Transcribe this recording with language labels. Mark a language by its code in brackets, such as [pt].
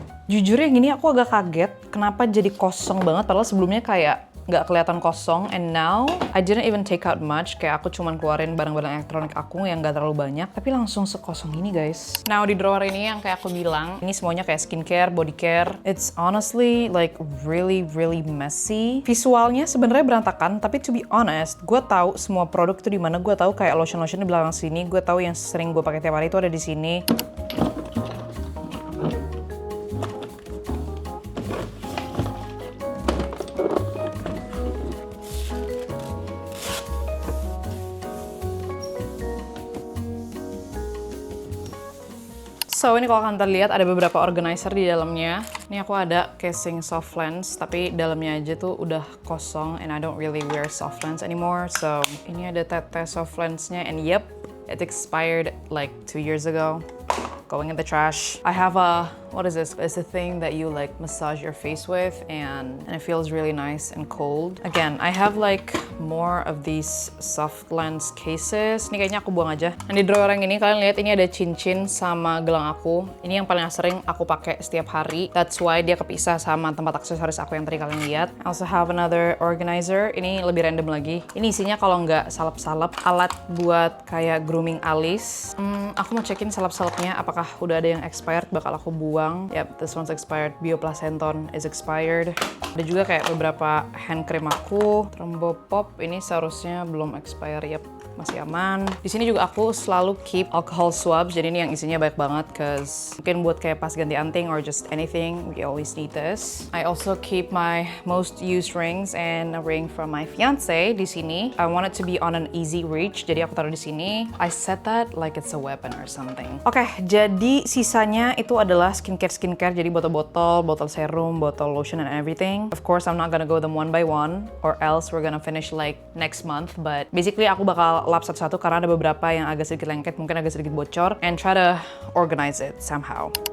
[id] Jujur yang ini aku agak kaget, kenapa jadi kosong banget, padahal sebelumnya kayak nggak kelihatan kosong, [en] and now I didn't even take out much, [id] kayak aku cuman keluarin barang-barang elektronik aku yang nggak terlalu banyak, tapi langsung sekosong ini guys. Now di drawer ini yang kayak aku bilang, ini semuanya kayak skincare, body care. [en] It's honestly like really messy. [id] Visualnya sebenarnya berantakan, tapi [en] to be honest, [id] gue tahu semua produk itu di mana. Gue tahu kayak lotion di belakang sini, gue tahu yang sering gue pakai tiap hari itu ada di sini. So ini kalau kalian terlihat ada beberapa organizer di dalamnya. Ini aku ada casing soft lens, tapi dalamnya aja tuh udah kosong, [en] and I don't really wear soft lens anymore. So [id] ini ada tete soft lensnya, [en] and yep, it expired like 2 years ago. Going in the trash. I have a, what is this? It's a thing that you like massage your face with, and it feels really nice and cold. Again, I have like more of these soft lens cases. [id] Ini kayaknya aku buang aja. Dan di drawer yang ini kalian lihat ini ada cincin sama gelang aku. Ini yang paling sering aku pakai setiap hari. [en] That's why [id] dia kepisah sama tempat aksesoris aku yang tadi kalian lihat. [en] I also have another organizer. [id] Ini lebih random lagi. Ini isinya kalau nggak salep-salep, alat buat kayak grooming alis. Aku mau cekin salep-salepnya apakah udah ada yang expired, bakal aku buang. [en] Yep, this one's expired. Bioplacenton is expired. [id] Ada juga kayak beberapa hand cream aku. Trombopop ini seharusnya belum expire. Yep, masih aman. Di sini juga aku selalu keep alcohol swabs. Jadi ini yang isinya banyak banget, cause mungkin buat kayak pas ganti anting [en] or just anything, we always need this. I also keep my most used rings and a ring from my fiance [id] di sini. [en] I want it to be on an easy reach, [id] jadi aku taruh di sini. [en] I set that like it's a weapon or something. [id] Oke, jadi sisanya itu adalah skincare. Jadi botol-botol, botol serum, botol lotion [en] and everything. Of course, I'm not gonna go them one by one, or else we're gonna finish like next month. [id] But basically aku bakal lap satu-satu karena ada beberapa yang agak sedikit lengket, mungkin agak sedikit bocor, [en] and try to organize it somehow.